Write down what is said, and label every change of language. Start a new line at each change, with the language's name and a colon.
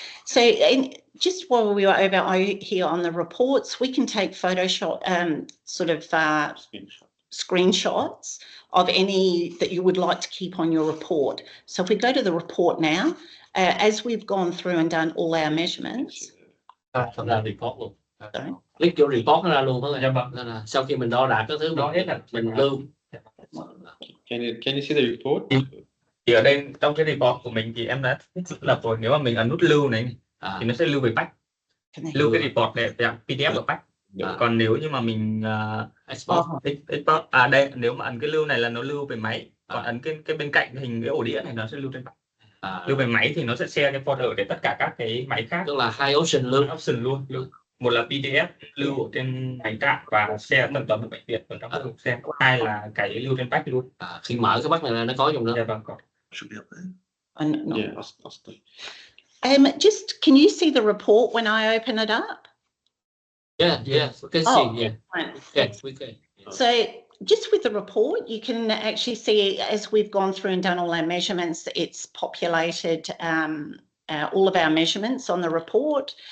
English: So just while we were over here on the reports, we can take Photoshop sort of screenshots of any that you would like to keep on your report. So if we go to the report now, as we've gone through and done all our measurements.
Vietnamese: Report luôn. Click vô report nó ra luôn đó là. Nên là sau khi mình đo đạc các thứ đó hết là mình lưu.
English: Can you see the report?
Vietnamese: Thì ở đây trong cái report của mình thì em đã thiết lập rồi, nếu mà mình ấn nút lưu này thì nó sẽ lưu về patch, lưu cái report này dạng PDF ở patch. Còn nếu như mà mình export đây, nếu mà ấn cái lưu này là nó lưu về máy, còn ấn cái bên cạnh hình cái ổ đĩa này nó sẽ lưu trên patch. Lưu về máy thì nó sẽ share cái folder để tất cả các cái máy khác, tức là hai option luôn. Một là PDF lưu ở trên hành trạng và share tận toàn bộ bệnh viện ở trong cái mục xem. Hai là cái lưu trên patch luôn. Khi mở cái patch này là nó có dùng đó. Dạ vâng, có.
English: Should be up there. Yeah, I'll stay. Just can you see the report when I open it up? Yeah, we can see. Yeah. Yes, we can. So just with the report, you can actually see as we've gone through and done all our measurements, it's populated all of our measurements on the report.